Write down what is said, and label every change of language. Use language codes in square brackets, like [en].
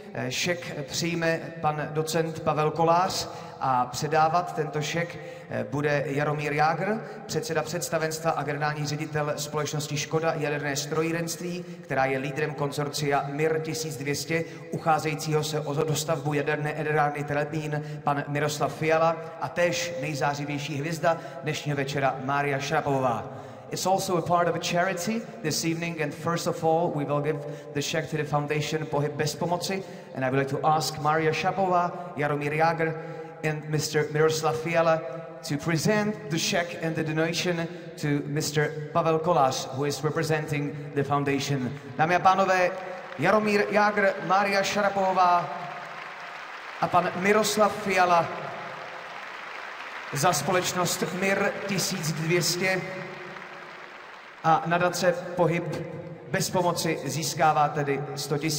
[cs] Šek přijme pan docent Pavel Kolář a předávat tento šek bude Jaromír Jágr, předseda představenstva a generální ředitel společnosti Škoda jaderné strojírenství, která je lídrem konsorcia MIR 1200, ucházejícího se o dostavbu jaderné elektrárny Temelín, pan Miroslav Fiala a též nejzářivější hvězda dnešního večera Mária Šarapovová. [en] It's also a part of a charity this evening, and first of all, we will give the check to the foundation Pohyb bez pomoci, and I would like to ask Mária Šarapovová, Jaromír Jágr, and Mr. Miroslav Fiala to present the check and the donation to Mr. Pavel Kolář, who is representing the foundation. [cs] Dámy a pánové, Jaromír Jágr, Mária Šarapovová a pan Miroslav Fiala za společnost MIR 1200 a nadace Pohyb bez pomoci získává tedy 100 000.